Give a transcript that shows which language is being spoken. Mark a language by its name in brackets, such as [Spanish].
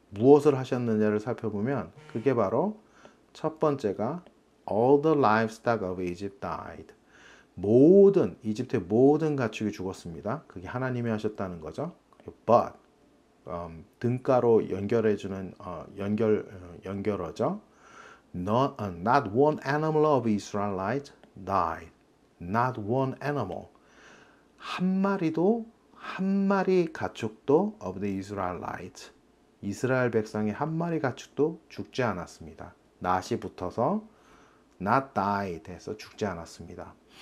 [Korean] 무엇을 하셨느냐를 살펴보면 그게 바로 첫 번째가 [English] all the livestock of Egypt died. [Korean] 모든 이집트의 모든 가축이 죽었습니다. 그게 하나님이 하셨다는 거죠. [English] But [Korean] 등가로 연결해주는 연결어죠. [English] Not one animal of Israelite died. Not one animal. [Korean] 한 마리 가축도 [English] of the Israelites. [Korean] 이스라엘 백성의 한 마리 가축도 죽지 않았습니다. not이 붙어서 [English] not died [Korean] 해서 죽지 않았습니다.